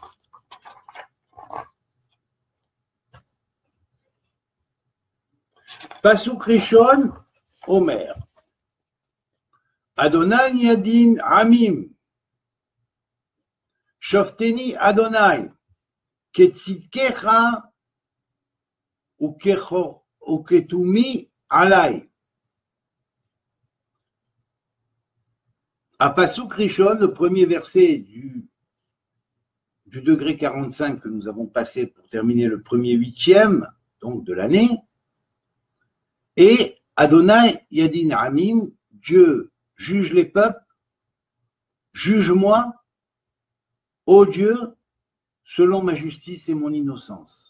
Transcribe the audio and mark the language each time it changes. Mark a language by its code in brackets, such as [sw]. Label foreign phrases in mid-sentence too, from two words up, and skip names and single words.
[he] פסוק ראשון אומר, אדוני ידין עמים, שופטני אדוני, כצדקך וכתומי עלי. À פסוק ראשון, [fr] le premier verset du degré 45 que nous avons passé pour terminer le premier huitième, donc de l'année, et [he] אדוני ידין עמים, [fr] Dieu juge les peuples, juge-moi, ô Dieu, selon ma justice et mon innocence.